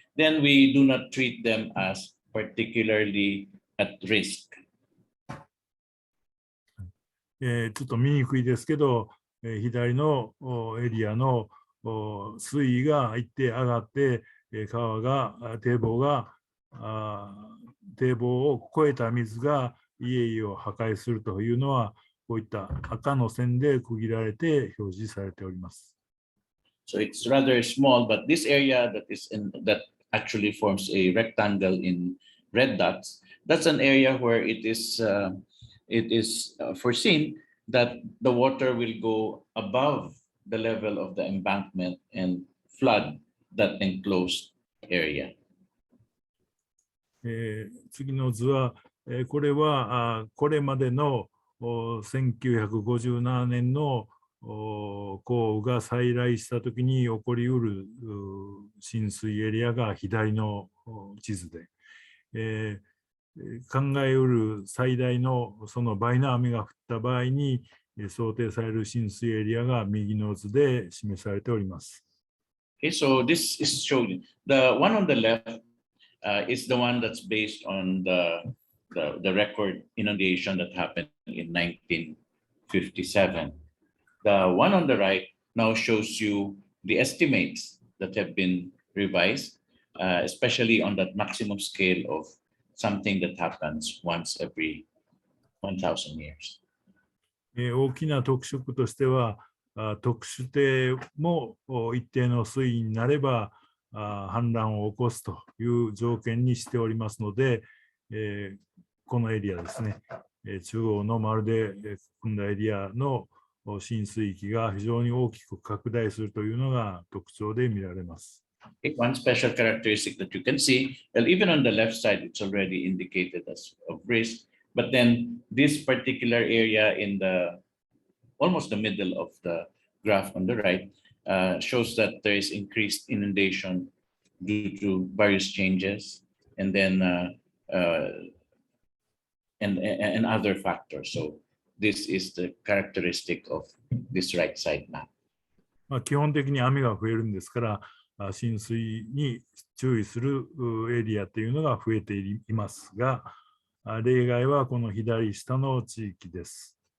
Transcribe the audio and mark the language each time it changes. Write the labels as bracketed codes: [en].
[en] Then we do not treat them as particularly at risk. [ja] ちょっと見にくいですけど、左のエリアの水位が一定上がって、堤防を越えた水が家々を破壊するというのは、こういった赤の線で区切られて表示されております。 [en] So it's rather small, but this area that actually forms a rectangle in red dots, that's an area where it is foreseen that the water will go above the level of the embankment and flood that enclosed area. [ja] 次の図は、これはこれまでの1957年の降雨が再来したときに起こりうる浸水エリアが左の地図で、考えうる最大のその倍の雨が降った場合に想定される浸水エリアが右の図で示されております。 [en] Okay, so this is showing the one on the left is the one that's based on the record inundation that happened in 1957. The one on the right now shows you the estimates that have been revised, especially on that maximum scale of something that happens once every 1,000 years. [ja] 大きな特色としては、特殊堤も一定の水位になれば氾濫を起こすという条件にしておりますので、このエリアですね、中央の丸で含んだエリアの浸水域が非常に大きく拡大するというのが特徴で見られます。 [en] One special characteristic that you can see, well, even on the left side, it's already indicated as of risk, but then this particular area in almost the middle of the graph on the right shows that there is increased inundation due to various changes and then and other factors. So this is the characteristic of this right side map. [ja] 基本的に雨が増えるんですから、浸水に注意するエリアというのが増えていますが、例外はこの左下の地域です。